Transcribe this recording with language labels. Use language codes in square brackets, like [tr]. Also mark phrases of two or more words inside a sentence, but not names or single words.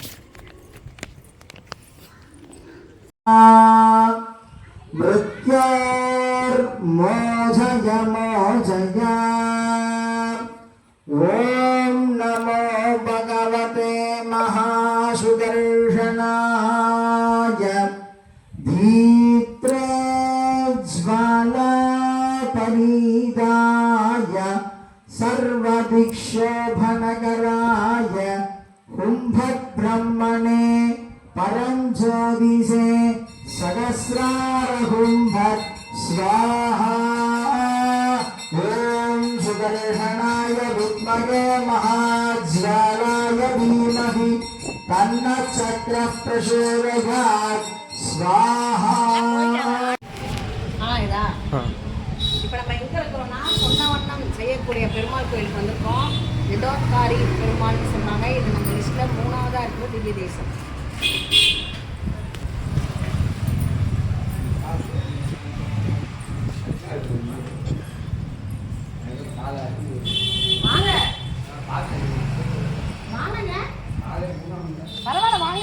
[sa] ॐ नमो भगवते महासुदर्शनाय दीप्त्रे ज्वाला परीताय सर्वदिक्षोभनकराय कुम्भब्रह्मणे परञ्ज्योतिषे सहस्रारकुम्भत् स्वाहा। ॐ सुदर्शनाय विद्महे महाज्वालाय धीमहि तन्नः चक्रः प्रचोदयात् स्वाहा। [ta] இப்போ நம்ம எங்கே இருக்கிறோன்னா சொன்ன வண்ணம் செய்யக்கூடிய பெருமாள் கோயிலுக்கு வந்திருக்கோம். இதோத்காரி பெருமாள்னு சொன்னாங்க. இது நம்ம லிஸ்ட்டில் 3வதாக இருக்கிற திவ்ய தேசம். பரவாயில்ல வாங்க.